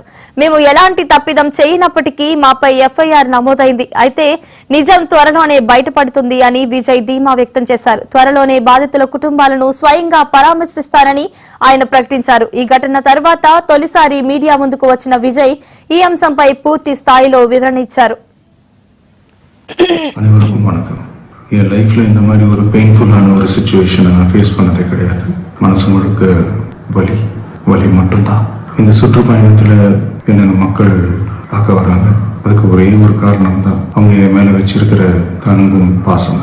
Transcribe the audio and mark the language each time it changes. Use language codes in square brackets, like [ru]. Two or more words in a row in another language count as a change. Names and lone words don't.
[te] మేము ఎలాంటి తప్పిదం చేయనప్పటికీ మాపై ఎఫ్ఐఆర్ నమోదైంది. అయితే నిజం త్వరలోనే బయటపడుతుంది అని విజయ్ ధీమా వ్యక్తం చేశారు. త్వరలోనే బాధితుల కుటుంబాలను స్వయంగా పరామర్శిస్తానని ఆయన ప్రకటించారు. ఈ ఘటన తర్వాత తొలిసారి మీడియా ముందుకు వచ్చిన విజయ్ ఈ అంశంపై పూర్తి స్థాయిలో వివరణ ఇచ్చారు. [ta] அனைவருக்கும் வணக்கம். என் லைஃப்ல இந்த மாதிரி ஒரு பெயின்ஃபுல்லான ஒரு சிச்சுவேஷனை நான் ஃபேஸ் பண்ணதே கிடையாது. மனசு முழுக்க வலி மட்டும்தான். இந்த சுற்றுப்பயணத்தில் என்னென்ன மக்கள் பார்க்க வராங்க, அதுக்கு ஒரே ஒரு காரணம் தான் அவங்க என் மேலே வச்சிருக்கிற அன்பும் பாசம்.